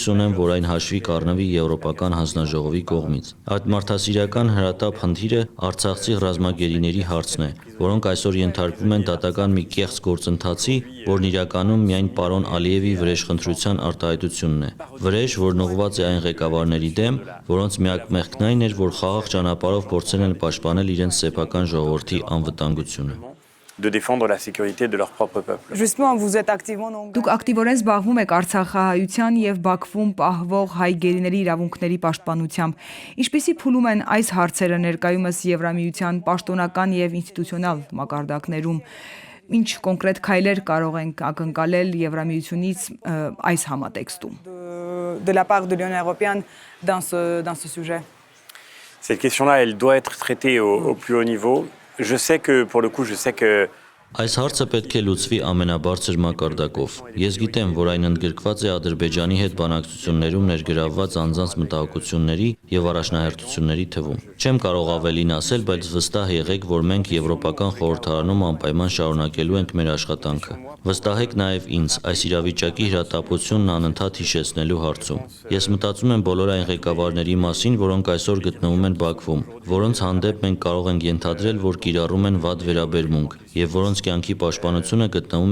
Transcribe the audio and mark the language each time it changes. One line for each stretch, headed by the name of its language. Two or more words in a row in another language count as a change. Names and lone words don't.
Armenian: ունեմ, որ այն հաշվի կառնվի Եվրոպական հանձնաժողովի կողմից։ Այդ մարդասիրական հրատապ խնդիրը արցախցի ռազմագերիների հարցն է, որոնք այսօր ենթարկվում են դատական մի կեղծ գործընթացի, որն իրականում միայն պարոն Ալիևի վրեժխնդրության արտահայտությունն է։ Վրեժ, որն ուղղված է այն ղեկավարների դեմ, որոնց միակ մեղքն այն էր, որ խաղաղ ճանապարհով փորձել են պաշտպանել իրենց սեփական ժողովրդի անվտանգությունը։
French: de défendre la sécurité de leur propre peuple. Justement, vous êtes activement donc
Armenian: Դուք ակտիվորեն զբաղվում եք արցախահայության եւ Բաքվում պահվող հայ գերիների իրավունքների պաշտպանությամբ։ Ինչպիսի փուլում են այս հարցերը ներկայումս Եվրամիության պաշտոնական եւ ինստիտուցիոնալ մակարդակներում։ Ինչ կոնկրետ քայլեր կարող ենք ակնկալել Եվրամիությունից այս համատեքստում։
French: de la part de l'Union européenne dans ce sujet? Cette question-là, elle doit être traitée au plus haut niveau. Je sais que, pour le coup,
Armenian: Այս հարցը պետք է լուծվի ամենաբարձր մակարդակով։ Ես գիտեմ, որ այն ընդգրկված է Ադրբեջանի հետ բանակցություններում ներգրավված անձանց մտահոգությունների եւ առաջնահերթությունների թվում։ Չեմ կարող ավելին ասել, բայց վստահ եղեք, որ մենք Եվրոպական խորհրդարանում անպայման շարունակելու ենք մեր աշխատանքը։ Վստահեք նաեւ ինձ այս իրավիճակի հրատապությունն անընդհատ հիշեցնելու հարցում։ Ես մտածում եմ բոլոր այն ղեկավարների մասին, որոնք այսօր գտնվում են Բաքվում, որոնց հանդեպ մենք կարող ենք ենթադրել, որ կիրառում են վատ վերաբերմունք եւ որոնց կյանքի պաշտպանությունը գտնվում